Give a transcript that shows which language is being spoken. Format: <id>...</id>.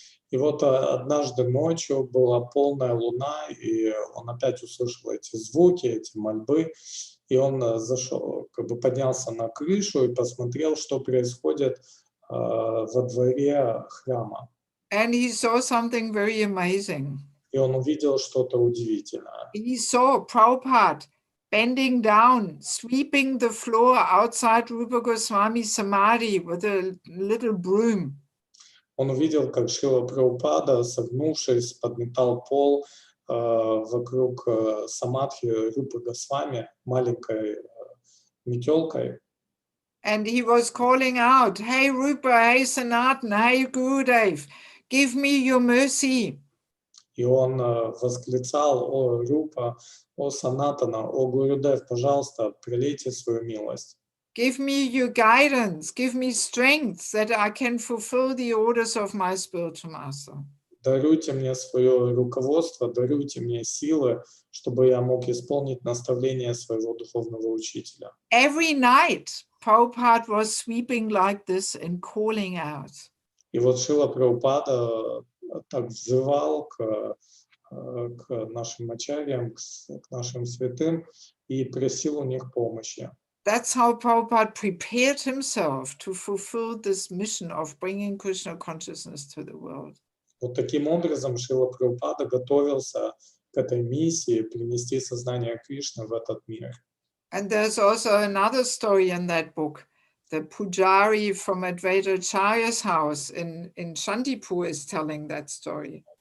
<ru>И вот однажды ночью была полная луна, и он опять услышал эти звуки, эти мольбы, и он зашел, как бы поднялся на крышу и посмотрел, что происходит во дворе храма.</ru> <en>And he saw something very amazing.</en> <ru>И он увидел что-то удивительное.</ru> <en>He saw Prabhupada bending down, sweeping the floor outside Rupa Goswami's samadhi with a little broom.</en> <ru>Он увидел, как Шрила Прабхупада, согнувшись, подметал пол вокруг самадхи Рупы Госвами маленькой метелкой.</ru> <en>And he was calling out, "Hey Rupa, hey Sanatana, hey Gurudev, give me your mercy."</en> <ru>И он восклицал: «О Рупа, о Санатана, о Гурудев, пожалуйста, прилейте свою милость.</ru> <en>Give me your guidance, give me strength that I can fulfill the orders of my spiritual master.</en> <ru>Даруйте мне свое руководство, даруйте мне силы, чтобы я мог исполнить наставления своего духовного учителя».</ru> <en>Every night, Prabhupada was sweeping like this and calling out.</en> <ru>И вот Шрила Прабхупада так взывал к нашим ачарьям, к нашим святым и просил у них помощи.</ru> <en>That's how Prabhupada prepared himself to fulfill this mission of bringing Krishna consciousness to the world.</en> <ru>Вот таким образом Шрила Прабхупада готовился к этой миссии принести сознание Кришны в этот мир.</ru> <en>And there's also another story in that book. The Pujari from Advaita Acharya's house in Shantipur is telling that story.</en>